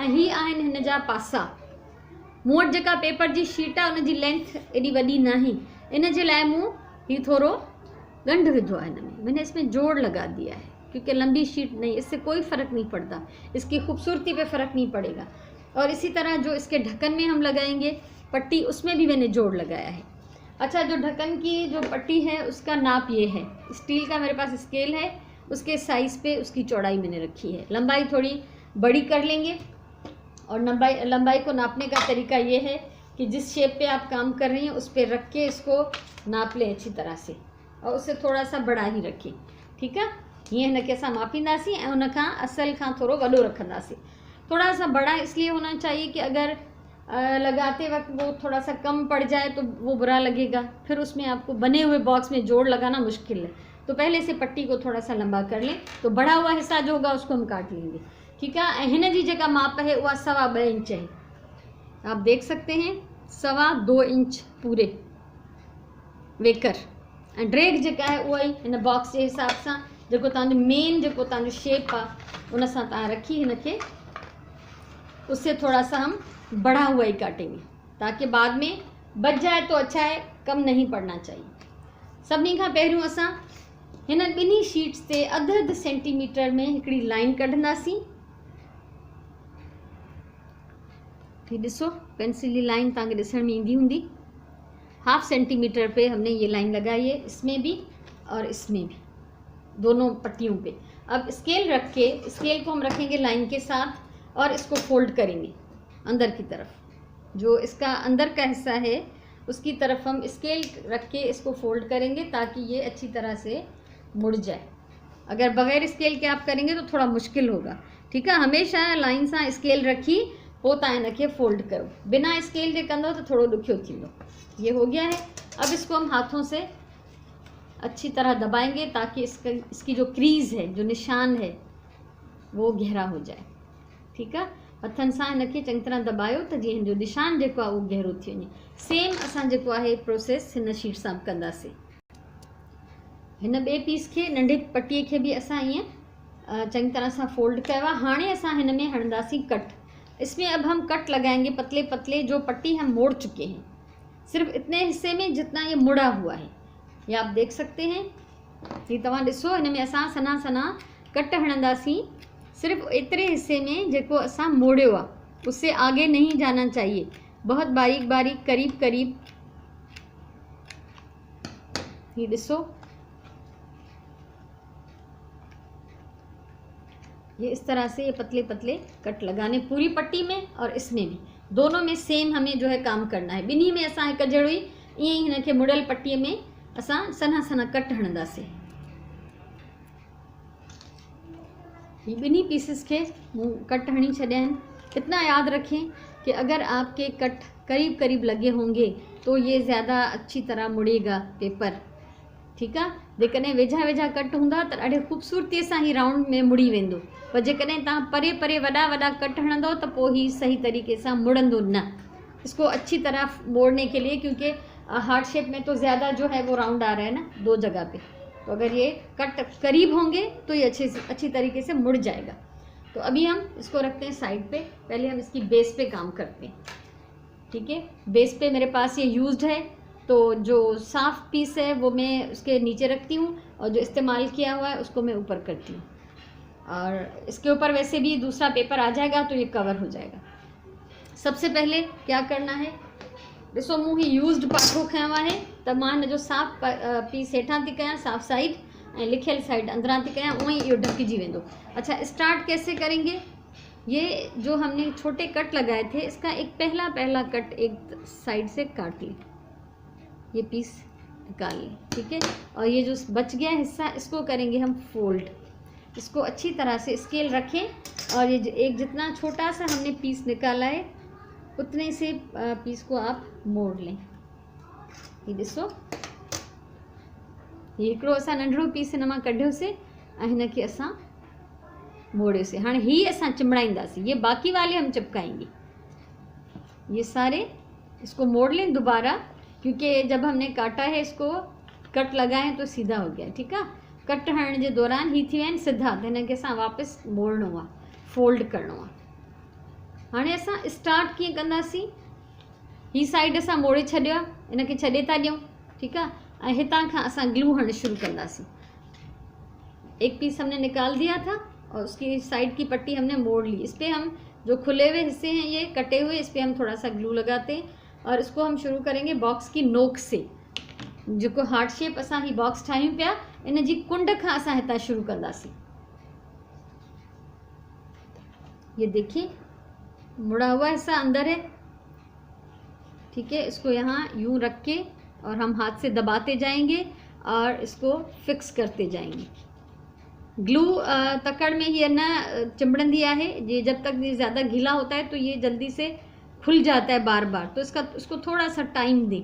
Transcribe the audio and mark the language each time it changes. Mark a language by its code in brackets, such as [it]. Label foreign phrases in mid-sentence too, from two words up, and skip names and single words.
[sd] ऐं हीअ आहिनि हिन जा पासा। मूं वटि जेका पेपर जी शीट आहे उन जी लेंथ एॾी वॾी न आहे, इन जे लाइ मूं हीअ थोरो गंढ विधो आहे हिन में, [hi] मैंने इसमें जोड़ लगा दिया है क्योंकि लंबी शीट नहीं, इससे कोई फ़र्क नहीं पड़ता, इसकी खूबसूरती पे फ़र्क नहीं पड़ेगा। और इसी तरह जो इसके ढक्कन में हम लगाएंगे पट्टी, उसमें भी मैंने जोड़ लगाया है। अच्छा, जो ढक्कन की जो पट्टी है उसका नाप ये है, स्टील का मेरे पास स्केल है, उसके साइज़ पे उसकी चौड़ाई मैंने रखी है। लंबाई थोड़ी बड़ी कर लेंगे और लंबाई को नापने का तरीका ये है कि जिस शेप पे आप काम कर रही हैं उस पर रख के इसको नाप लें अच्छी तरह से और उससे थोड़ा सा बड़ा ही रखें। [sd] ठीकु आहे। हीअं हिनखे असां मापींदासीं ऐं उन खां असल खां थोरो वॾो रखंदासीं। [hi] थोड़ा सा बड़ा इसलिए होना चाहिए कि अगर लगाते वक्त वो थोड़ा सा कम पड़ जाए तो वो बुरा लगेगा, फिर उसमें आपको बने हुए बॉक्स में जोड़ लगाना मुश्किल है। तो पहले से पट्टी को थोड़ा सा लंबा कर लें, तो बड़ा हुआ हिस्सा जो होगा उसको हम काट लेंगे। [sd] ठीकु आहे। ऐं हिन जी जेका माप है उहा 2.25 इंच है, [hi] आप देख सकते हैं, [sd] 2.25 इंच पूरे वेकर। ऐं ड्रेग जेका है उहा ई हिन बॉक्स जे हिसाब सां जेको तव्हांजो मेन जेको तव्हांजो शेप आहे उन सां तव्हां रखी हिनखे, [hi] उससे थोड़ा सा हम बढ़ा हुआ ही काटेंगे ताकि बाद में बच जाए तो अच्छा है, कम नहीं पड़ना चाहिए। [sd] सभिनी खां पहिरियों असां हिन ॿिन्ही शीट्स ते अध सेंटीमीटर में हिकिड़ी लाइन कढंदासीं। ही ॾिसो, पेंसिल की लाइन तव्हांखे ॾिसण में ईंदी हूंदी। [hi] 1/2 सेंटीमीटर पे हमने ये लाइन लगाई है, इसमें भी और इसमें भी, दोनों पट्टियों पे। अब स्केल रख के, स्केल को हम रखेंगे लाइन के साथ और इसको फोल्ड करेंगे अंदर की तरफ। जो इसका अंदर का हिस्सा है उसकी तरफ हम स्केल रख के इसको फोल्ड करेंगे ताकि ये अच्छी तरह से मुड़ जाए। अगर बग़ैर स्केल के आप करेंगे तो थोड़ा मुश्किल होगा। ठीक है, [sd] हमेशा लाइन सां स्केल रखी पोइ तव्हां इनखे फोल्ड करो। बिना स्केल जे कंदो तो थोड़ो ॾुखियो थींदो। [hi] ये हो गया है। अब इसको हम हाथों से अच्छी तरह दबाएंगे ताकि इसकी जो क्रीज़ है, जो निशान है, वो गहरा हो जाए। ठीक है, [sd] हथनि सां हिनखे चङी तरह दबायो त जीअं जो निशान जेको आहे उहो गहरो थी वञे। सेम असां जेको आहे प्रोसेस हिन शीट सां कंदासीं। हिन ॿिए पीस खे, नंढे पटीअ खे बि असां ईअं चङी तरह सां फोल्ड कयो आहे। हाणे असां हिन में हणंदासीं कट। [hi] इसमें अब हम कट लगाएंगे पतले पतले, जो पट्टी हम मोड़ चुके हैं, सिर्फ इतने हिस्से में जितना ये मुड़ा हुआ है। ये आप देख सकते हैं। [sd] ये तव्हां ॾिसो, हिन में असां सना सना कट हणंदासीं सिर्फ एतिरे हिस्से में जेको असां मोड़ियो आहे, [hi] उससे आगे नहीं जाना चाहिए। बहुत बारीक बारीक करीब करीब, ये ॾिसो, ये इस तरह से ये पतले पतले कट लगाने पूरी पट्टी में और इसमें भी, दोनों में सेम हमें जो है काम करना है। [sd] बिन्हीं में असां हिकु जहिड़ो ई ईअं ई हिनखे मुड़ियल पट्टीअ में असां सना सना कट हणंदासीं। ये बिन्हीं पीसेस के कट हणी छॾिया आहिनि। [hi] इतना याद रखें कि अगर आपके कट करीब करीब लगे होंगे तो ये ज़्यादा अच्छी तरह मुड़ेगा पेपर। ठीक है, [sd] जेकॾहिं वेझा वेझा कट हूंदा त ॾाढी ख़ूबसूरतीअ सां ही राउंड में मुड़ी वेंदो, पर जेकॾहिं तव्हां परे परे वॾा वॾा कट हणंदो त पोइ ही सही तरीक़े सां मुड़ंदो न। [hi] इसको अच्छी तरह मोड़ने के लिए, क्योंकि हार्ट शेप में तो ज़्यादा जो है वो राउंड आ रहा है ना, 2 जगह पे, तो अगर ये कट करीब होंगे तो ये अच्छी तरीके से मुड़ जाएगा। तो अभी हम इसको रखते हैं साइड पे। पहले हम इसकी बेस पे काम करते हैं। ठीक है, बेस पे मेरे पास ये यूज्ड है, तो जो साफ़ पीस है वो मैं उसके नीचे रखती हूँ और जो इस्तेमाल किया हुआ है उसको मैं ऊपर करती हूँ। और इसके ऊपर वैसे भी दूसरा पेपर आ जाएगा तो ये कवर हो जाएगा। सबसे पहले क्या करना है, [sd] ॾिसो मूं ही यूज्ड पाठो खयों आहे, त मां हिन जो साफ़ पीस हेठां थी कयां, साफ़ साइड, ऐं लिखियल साइड अंदरां थी कयां, उअं ई इहो ढकिजी वेंदो। [hi] अच्छा, स्टार्ट कैसे करेंगे? ये जो हमने छोटे कट लगाए थे, इसका एक पहला कट एक साइड से काट लें, ये पीस निकाल लें। ठीक है, और ये जो बच गया हिस्सा इसको करेंगे हम फोल्ड। इसको अच्छी तरह से स्केल रखें और ये एक जितना छोटा सा हमने पीस निकाला है उतने से पीस को आप मोड़ लें। [sd] ये ॾिसो, ये हिकिड़ो असां नंढड़ो पीस हिन मां कढियोसीं ऐं हिनखे असां मोड़ियोसीं। हाणे ही असां चिमड़ाईंदासीं, [hi] ये बाकी वाले हम चिपकाएंगे। ये सारे इसको मोड़ लें दोबारा, क्योंकि जब हमने काटा है इसको कट लगाए तो सीधा हो गया। ठीक है, [sd] कट हणण जे दौरान ही थी विया आहिनि सिधा, त हिनखे असां वापसि मोड़णो आहे, फोल्ड करिणो आहे। हाणे असां स्टार्ट कीअं कंदासीं, ही साइड असां मोड़े छॾियो आहे, इनखे छॾे था ॾियूं। ठीकु आहे, ऐं हितां खां असां ग्लू हणणु शुरू कंदासीं। [hi] एक पीस हमने निकाल दिया था और उसकी साइड की पट्टी हमने मोड़ ली। इस पर हम जो खुले हुए हिस्से हैं ये कटे हुए, इस पर हम थोड़ा सा ग्लू लगाते हैं और इसको हम शुरू करेंगे बॉक्स की नोक से। [sd] जो हार्ट शेप असां ही बॉक्स ठाहियूं पिया, इन जी कुंड खां असां हितां शुरू कंदासीं। [hi] ये देखिए, मुड़ा हुआ हिस्सा अंदर है। ठीक है, इसको यहाँ यूं रख के और हम हाथ से दबाते जाएंगे और इसको फिक्स करते जाएंगे। ग्लू [sd] तकड़ में ये न चिमड़ंदी [hi] है, ये जब तक ये ज़्यादा गीला होता है तो ये जल्दी से खुल जाता है बार बार, तो इसको थोड़ा सा टाइम दें।